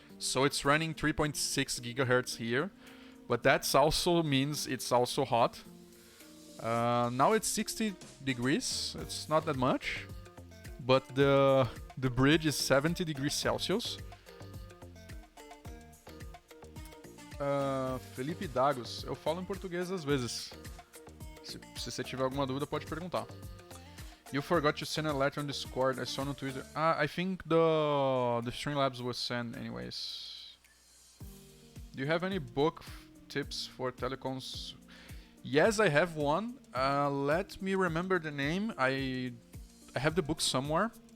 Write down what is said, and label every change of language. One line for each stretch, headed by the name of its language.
English: So it's running 3.6 GHz here, but that also means it's also hot. Now it's 60 degrees, it's not that much, but the bridge is 70 degrees Celsius.
Portuguese: Felipe Dagos, eu falo em português às vezes. Se você tiver alguma dúvida, pode perguntar.
English: You forgot to send a letter on Discord. I saw on Twitter. I think the Streamlabs was sent anyways. Do you have any book tips for telecoms? Yes, I have one. Let me remember the name. I have the book somewhere.